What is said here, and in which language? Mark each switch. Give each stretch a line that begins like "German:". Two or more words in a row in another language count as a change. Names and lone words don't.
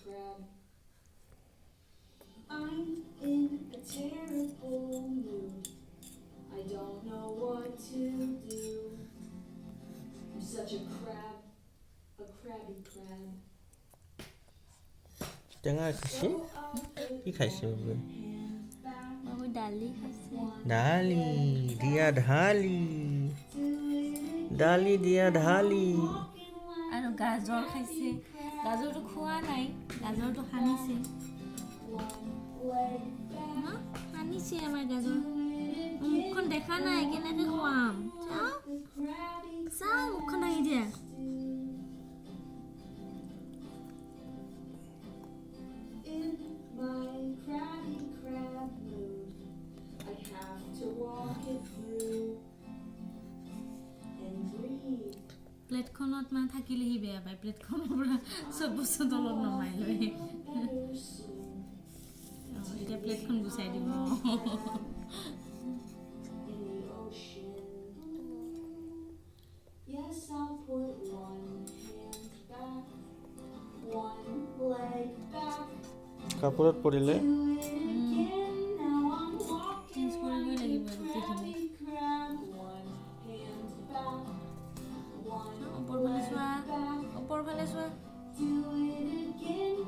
English: crab. I'm in a terrible mood. I don't know what to do. I'm such a crab, a crabby crab.
Assamese: টেঙা খাইছে
English: So I'll put
Assamese: কি খাইছে বোলে
English: my hand back.
Assamese: বাবু ডালি খাইছে ঢালি দিয়া ঢালি
English: Do it
Assamese: ডালি দিয়া ঢালি
English: walking like
Assamese: আৰু গাজৰ খাইছে গাজৰটো খোৱা নাই গাজৰটো সানিছে
English: one leg back.
Assamese: ন সানিছে আমাৰ গাজৰ মুখখন দেখা নাই কেনেকৈ খুৱাম চাওঁ
English: Crabby
Assamese: চাওঁ মুখখন আহি দিয়া
English: in my crabby crab mood. I have to walk it through and breathe.
Assamese: প্লেটখনত মানে থাকিলেহি বেয়া পায় প্লেটখনৰ পৰা চব বস্তু তলত নমাই লৈ
English: Better soon
Assamese: এতিয়া প্লেটখন গুচাই দিব
English: in the ocean. Yes, I'll put one hand back, one leg back.
Assamese: কাপোৰত পৰিলে
English: Do it again. Now I'm walking
Assamese: চেঞ্জ কৰিবই
English: like
Assamese: লাগিব
English: a
Assamese: গোটেইখিনি
English: crabby crab. One hand back, one
Assamese: ওপৰফালে
English: leg
Assamese: চোৱা
English: back.
Assamese: ওপৰফালে চোৱা
English: Do it again.